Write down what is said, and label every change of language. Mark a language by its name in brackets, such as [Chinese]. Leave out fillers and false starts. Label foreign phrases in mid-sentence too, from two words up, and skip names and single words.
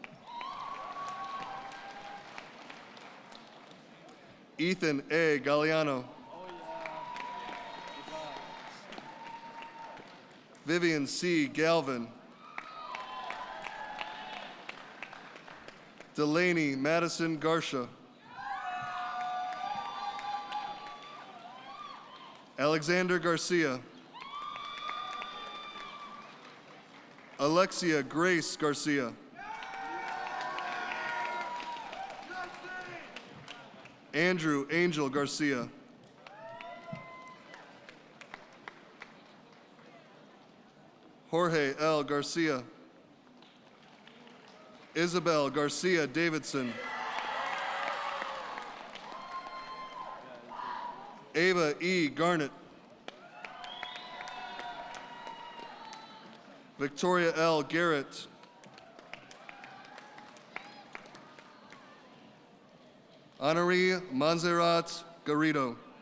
[English] Ethan A. Galliano. Vivian C. Galvin. Delaney Madison Garcia. Alexander Garcia. Alexia Grace Garcia. Andrew Angel Garcia. Jorge L. Garcia. Isabel Garcia Davidson. Ava E. Garnett. Victoria L. Garrett. Honoree Montserrat Garrido.